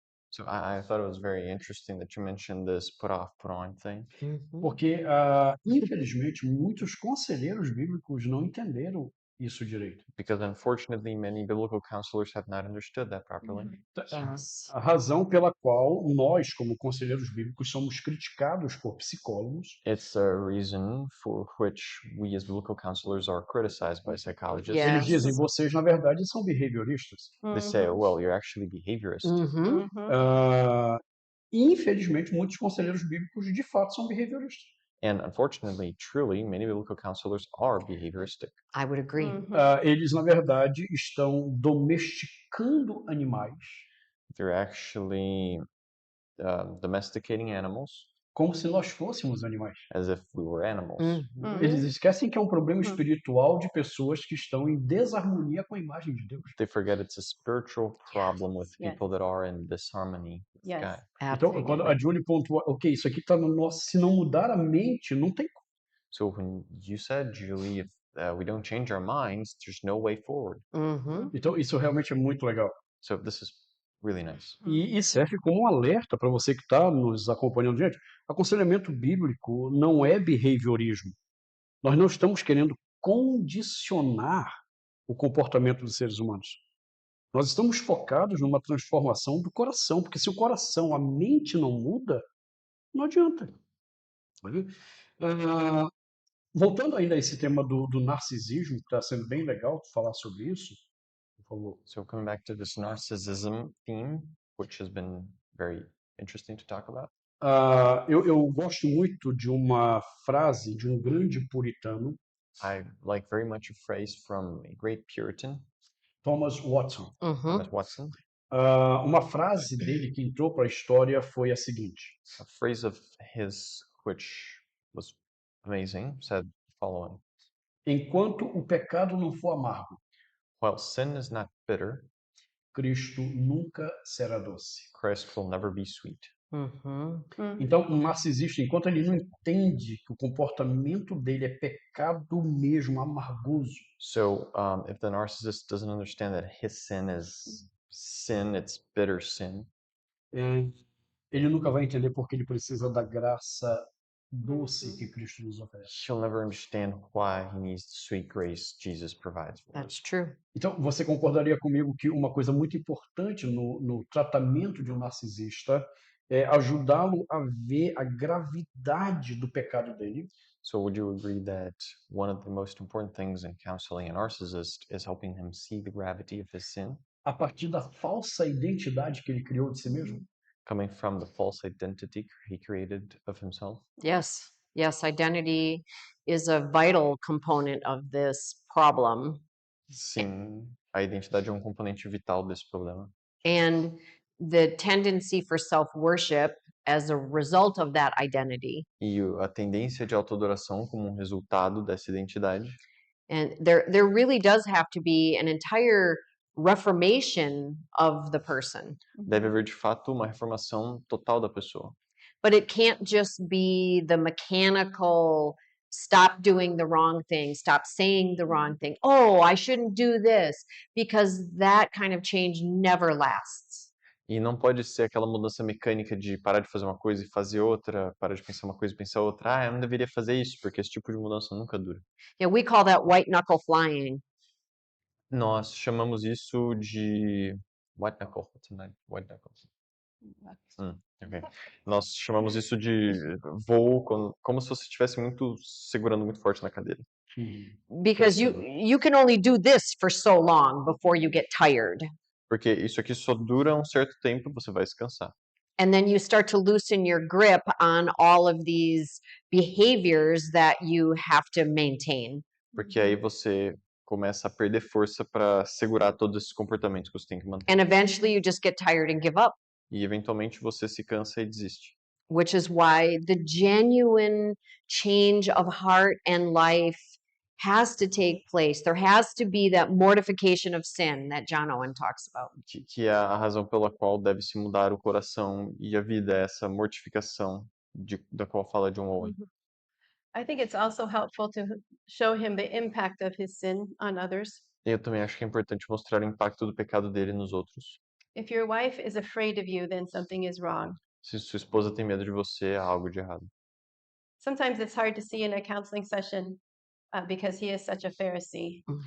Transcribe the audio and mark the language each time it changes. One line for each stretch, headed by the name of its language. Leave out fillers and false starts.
English: So I thought it was very interesting that you mentioned this put off, put on thing. Mm-hmm.
Portuguese: Porque, infelizmente, muitos conselheiros bíblicos não entenderam isso direito.
English: Because unfortunately, many biblical counselors have not understood that properly. Yes.
Portuguese: A razão pela qual nós, como conselheiros bíblicos, somos criticados por psicólogos
English: It's a reason for which we as biblical counselors are criticized by psychologists. Yeah.
Portuguese: eles dizem, vocês, na verdade, são behavioristas.
English: They say, well, you're actually behaviorist. Mm-hmm.
Portuguese: Ah, infelizmente, muitos conselheiros bíblicos, de fato, são behavioristas.
English: And unfortunately, truly, many biblical counselors are behavioristic. I would agree.
Portuguese: Eles, na verdade, estão domesticando animais
English: They're actually domesticating animals
Portuguese: como se nós fôssemos animais.
English: as if we were animals. Mhm.
Portuguese: Eles esquecem que é um problema espiritual de pessoas que estão em desarmonia com a imagem de Deus.
English: They forget it's a spiritual problem with Yes. people that are in disharmony with Yes. God.
Portuguese: Então, quando a Julie pontua, ok, isso aqui está no nosso, se não mudar a mente, não tem como.
English: So when you said, Julie, if we don't change our minds, there's no way forward. Mhm.
Portuguese: Então, isso realmente é muito legal.
English: So this is really nice.
Portuguese: E serve como um alerta para você que está nos acompanhando. Gente, aconselhamento bíblico não é behaviorismo. Nós não estamos querendo condicionar o comportamento dos seres humanos. Nós estamos focados numa transformação do coração, porque se o coração, a mente não muda, não adianta. Voltando ainda a esse tema do narcisismo, que está sendo bem legal falar sobre isso, por favor.
English: So coming back to this narcissism theme, which has been very interesting to talk about.
Portuguese: Eu gosto muito de uma frase de um grande puritano,
English: I like very much a phrase from a great Puritan, Thomas Watson. Mhm. Thomas Watson.
Portuguese: Uma frase dele que entrou para a história foi a seguinte:
English: A phrase of his which was amazing said the following:
Portuguese: enquanto o pecado não for amargo,
English: while sin is not bitter,
Portuguese: Cristo nunca será doce.
English: Christ will never be sweet. Mhm.
Portuguese: Então, um narcisista, enquanto ele não entende que o comportamento dele é pecado mesmo, amargoso,
English: So if the narcissist doesn't understand that his sin is sin, it's bitter sin,
Portuguese: ele nunca vai entender porque ele precisa da graça doce que Cristo nos oferece.
English: he'll never understand why he needs the sweet grace Jesus provides for us. That's true.
Portuguese: Então, você concordaria comigo que uma coisa muito importante no tratamento de um narcisista é ajudá-lo a ver a gravidade do pecado dele,
English: So would you agree that one of the most important things in counseling a narcissist is helping him see the gravity of his sin,
Portuguese: a partir da falsa identidade que ele criou de si mesmo?
English: coming from the false identity he created of himself? Yes. Yes, identity is a vital component of this problem.
Portuguese: Sim, a identidade é um componente vital desse problema.
English: And the tendency for self-worship as a result of that identity.
Portuguese: E a tendência de autoadoração como um resultado dessa identidade.
English: And there really does have to be an entire reformation of the person.
Portuguese: Deve haver, de fato, uma reformação total da pessoa.
English: But it can't just be the mechanical stop doing the wrong thing, stop saying the wrong thing. Oh, I shouldn't do this, because that kind of change never lasts.
Portuguese: E não pode ser aquela mudança mecânica de parar de fazer uma coisa e fazer outra, parar de pensar uma coisa e pensar outra. Ah, eu não deveria fazer isso, porque esse tipo de mudança nunca dura.
English: Yeah, we call that white knuckle flying.
Portuguese: Nós chamamos isso de white knuckle.
English: What's a white knuckle? Ok.
Portuguese: Nós chamamos isso de voo como se você estivesse segurando muito forte na cadeira.
English: Because you can only do this for so long before you get tired.
Portuguese: Porque isso aqui só dura um certo tempo, você vai se cansar.
English: And then you start to loosen your grip on all of these behaviors that you have to maintain.
Portuguese: Porque aí você começa a perder força para segurar todos esses comportamentos que você tem que manter.
English: And eventually you just get tired and give up,
Portuguese: E eventualmente você se cansa e desiste.
English: which is why the genuine change of heart and life has to take place. There has to be that mortification of sin that John Owen talks about.
Portuguese: Que é a razão pela qual deve se mudar o coração e a vida, essa mortificação da qual fala John Owen.
English: I think it's also helpful to show him the impact of his sin on others.
Portuguese: Eu também acho que é importante mostrar o impacto do pecado dele nos outros.
English: If your wife is afraid of you, then something is wrong.
Portuguese: Se sua esposa tem medo de você, há algo de errado.
English: Sometimes it's hard to see in a counseling session because he is such a Pharisee.